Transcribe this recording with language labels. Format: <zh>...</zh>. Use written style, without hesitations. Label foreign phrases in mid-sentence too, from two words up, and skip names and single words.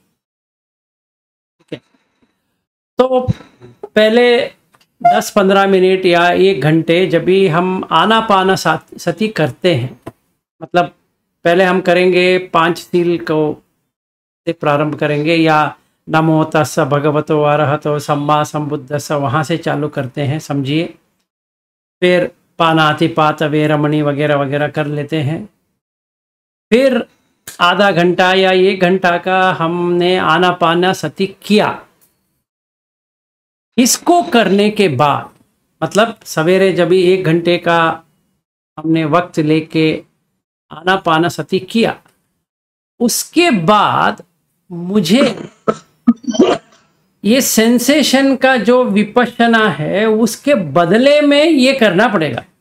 <hi>ठीक है, तो पहले 10-15 मिनट या 1 घंटे जब भी हम आनापानसति करते हैं, मतलब पहले हम करेंगे 5 सील को से प्रारंभ करेंगे, या</hi> <pi>नमो तस्स भगवतो अरहतो सम्मा संबुद्धस्स</pi> <hi>वहाँ से चालू करते हैं, समझिए। फिर</hi> <pi>पानातिपात वेरमणि</pi> <hi>वगैरह वगैरह कर लेते हैं। फिर आधा घंटा या 1 घंटा का हमने आनापानसति किया। इसको करने के बाद, मतलब सवेरे जब भी 1 घंटे का हमने वक्त लेके आनापानसति किया, उसके बाद मुझे ये सेंसेशन का जो विपश्यना है उसके बदले में ये करना पड़ेगा।</hi>